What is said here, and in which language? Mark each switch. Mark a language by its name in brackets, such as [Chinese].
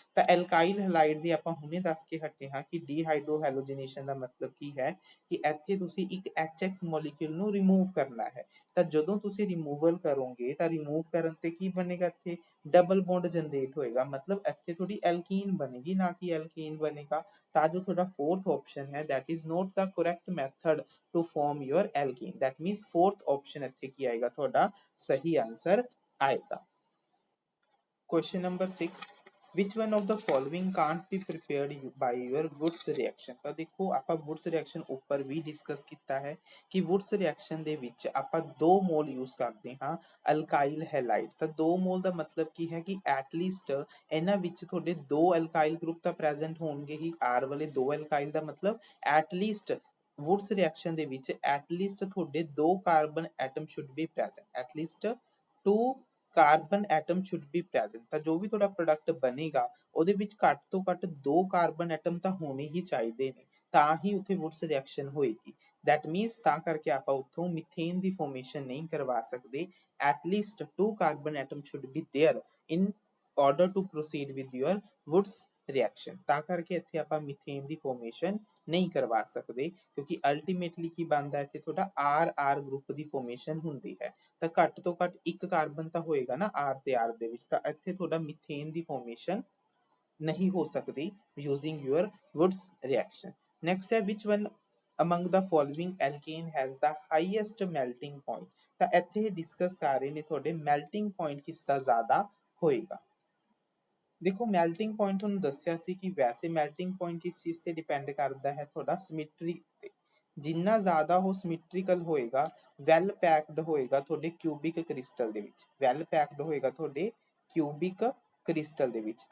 [Punjabi] ਤਾਂ ਐਲਕਾਈਲ ਹੈਲਾਈਡ ਦੀ ਆਪਾਂ ਹੁਣੇ ਦੱਸ ਕੇ ਹਟੇ ਹਾਂ ਕਿ ਡੀਹਾਈਡਰੋਹੈਲੋਜਨੇਸ਼ਨ ਦਾ ਮਤਲਬ ਕੀ ਹੈ ਕਿ ਇੱਥੇ ਤੁਸੀਂ ਇੱਕ HX ਮੋਲੀਕਿਊਲ ਨੂੰ ਰਿਮੂਵ ਕਰਨਾ ਹੈ। ਤਾਂ ਜਦੋਂ ਤੁਸੀਂ ਰਿਮੂਵਲ ਕਰੋਗੇ ਤਾਂ ਰਿਮੂਵ ਕਰਨ ਤੇ ਕੀ ਬਣੇਗਾ, ਇੱਥੇ ਡਬਲ ਬੌਂਡ ਜਨਰੇਟ ਹੋਏਗਾ, ਮਤਲਬ ਇੱਥੇ ਥੋੜੀ ਐਲਕੀਨ ਬਣੇਗੀ ਨਾ ਕਿ ਐਲਕੇਨ ਬਣੇਗਾ। ਤਾਂ ਜੋ ਤੁਹਾਡਾ [English] fourth option ਹੈ that is not the correct method to form your alkene, that means fourth option [Punjabi] ਇੱਥੇ ਕੀ ਆਏਗਾ, ਤੁਹਾਡਾ ਸਹੀ ਆਂਸਰ ਆਏਗਾ। [English] Question number 6, which one of the following can't be prepared by your Wurtz reaction? [Punjabi] ਤਾਂ ਦੇਖੋ ਆਪਾਂ Wurtz reaction ਉੱਪਰ ਵੀ discuss ਕੀਤਾ ਹੈ ਕਿ Wurtz reaction ਦੇ ਵਿੱਚ ਆਪਾਂ ਦੋ ਮੋਲ ਯੂਜ਼ ਕਰਦੇ ਹਾਂ ਅਲਕਾਈਲ ਹੈਲਾਈਡ। ਤਾਂ ਦੋ ਮੋਲ ਦਾ ਮਤਲਬ ਕੀ ਹੈ ਕਿ ਐਟਲੀਸਟ ਇਹਨਾਂ ਵਿੱਚ ਤੁਹਾਡੇ ਦੋ ਅਲਕਾਈਲ ਗਰੁੱਪ ਤਾਂ ਪ੍ਰੈਜ਼ੈਂਟ ਹੋਣਗੇ ਹੀ, R ਵਾਲੇ ਦੋ ਅਲਕਾਈਲ ਦਾ ਮਤਲਬ ਐਟਲੀਸਟ Wurtz reaction ਦੇ ਵਿੱਚ ਐਟਲੀਸਟ ਤੁਹਾਡੇ ਦੋ carbon atom [English] should be present, [Punjabi] at least 2 carbon atom should be present. ਤਾਂ ਜੋ ਵੀ ਤੁਹਾਡਾ ਪ੍ਰੋਡਕਟ ਬਣੇਗਾ ਉਹਦੇ ਵਿੱਚ ਘੱਟ ਤੋਂ ਘੱਟ 2 ਕਾਰਬਨ ਐਟਮ ਤਾਂ ਹੋਣੇ ਹੀ ਚਾਹੀਦੇ ਨੇ, ਤਾਂ ਹੀ ਉੱਥੇ ਵੁਡਸ ਰਿਐਕਸ਼ਨ ਹੋਏਗੀ। [English] that means [Punjabi] ਤਾਂ ਕਰਕੇ ਆਪਾਂ ਉੱਥੋਂ ਮਿਥੇਨ ਦੀ ਫਾਰਮੇਸ਼ਨ ਨਹੀਂ ਕਰਵਾ ਸਕਦੇ। [English] At least 2 carbon atom should be there in order to proceed with your Wurtz reaction। [Punjabi] ਤਾਂ ਕਰਕੇ ਇੱਥੇ ਆਪਾਂ ਮਿਥੇਨ ਦੀ ਫਾਰਮੇਸ਼ਨ ਨਹੀਂ ਕਰਵਾ ਸਕਦੇ ਕਿਉਂਕਿ ਅਲਟੀਮੇਟਲੀ ਕੀ ਬਣਦਾ ਇੱਥੇ ਤੁਹਾਡਾ RR ਗਰੁੱਪ ਦੀ ਫਾਰਮੇਸ਼ਨ ਹੁੰਦੀ ਹੈ। ਤਾਂ ਘੱਟ ਤੋਂ ਘੱਟ ਇੱਕ ਕਾਰਬਨ ਤਾਂ ਹੋਏਗਾ ਨਾ R ਤੇ R ਦੇ ਵਿੱਚ, ਤਾਂ ਇੱਥੇ ਤੁਹਾਡਾ ਮਿਥੇਨ ਦੀ ਫਾਰਮੇਸ਼ਨ ਨਹੀਂ ਹੋ ਸਕਦੀ [English] using your Wurtz reaction। next ਹੈ which one among the following alkane has the highest melting point। [Punjabi] ਤਾਂ ਇੱਥੇ ਡਿਸਕਸ ਕਰ ਰਹੇ ਨੇ ਤੁਹਾਡੇ melting point ਕਿਸ ਦਾ ਜ਼ਿਆਦਾ ਹੋਏਗਾ। ਦੇਖੋ ਮੈਲਟਿੰਗ ਪੁਆਇੰਟ ਤੁਹਾਨੂੰ ਦੱਸਿਆ ਸੀ ਕਿ ਵੈਸੇ ਮੈਲਟਿੰਗ ਪੁਆਇੰਟ ਕਿਸ ਚੀਜ਼ ਤੇ ਡਿਪੈਂਡ ਕਰਦਾ ਹੈ, ਤੁਹਾਡਾ ਸਿਮੈਟਰੀ ਤੇ। ਜਿੰਨਾ ਜ਼ਿਆਦਾ ਉਹ ਸਿਮੈਟ੍ਰੀਕਲ ਹੋਏਗਾ, ਵੈਲ ਪੈਕਡ ਹੋਏਗਾ ਤੁਹਾਡੇ ਕਿਊਬਿਕ ਕ੍ਰਿਸਟਲ ਦੇ ਵਿੱਚ, ਵੈਲ ਪੈਕਡ ਹੋਏਗਾ ਤੁਹਾਡੇ ਕਿਊਬਿਕ ਕ੍ਰਿਸਟਲ ਦੇ ਵਿੱਚ।